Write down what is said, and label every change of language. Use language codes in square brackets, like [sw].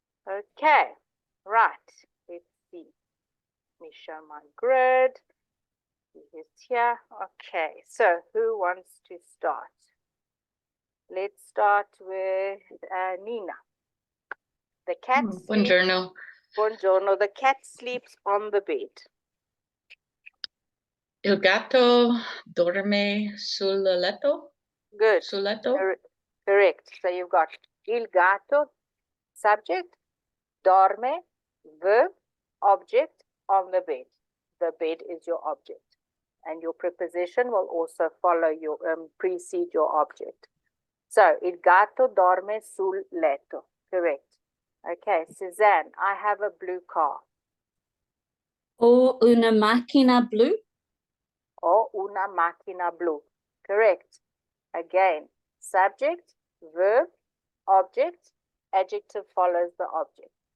[en] Okay, right, let's see. Let me show my grid. It's here. Okay, so who wants to start? Let's start with Nina. The cat sleeps. [it] Buongiorno. Buongiorno. [en] The cat sleeps on the bed. [it] Il gatto dorme sul letto. [en] Good. [it] Sul letto. [en] Correct. So you've got il gatto, subject, dorme, verb, object, on the bed. The bed is your object. And your preposition will also follow your, precede your object. [it] So, il gatto dorme sul letto. [en] Correct. Okay, Suzanne, I have a blue car. [it] Ho una macchina blu. Ho una macchina blu. [en] Correct. Again, subject, verb, object, adjective follows the object.